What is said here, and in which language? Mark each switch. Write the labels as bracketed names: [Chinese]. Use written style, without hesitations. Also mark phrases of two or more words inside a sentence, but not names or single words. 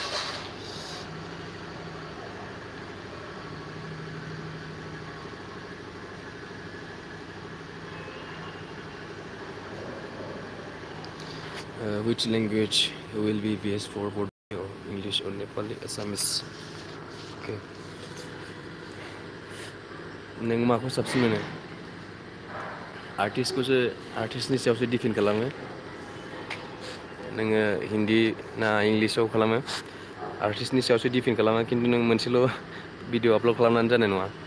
[English] which language will be best for Bodo or English or Nepali Assamese okay [Bodo] नों माखौ साबसिन मोनो आर्टिस्टनि सायावसो डिपेन्ड खालामो नोङो हिन्दी ना इंलिसाव खालामो आर्टिस्टनि सायावसो डिपेन्ड खालामो खिन्थु नों मोनसेल' भिडिअ आपल'ड खालामनानै जानाय नङा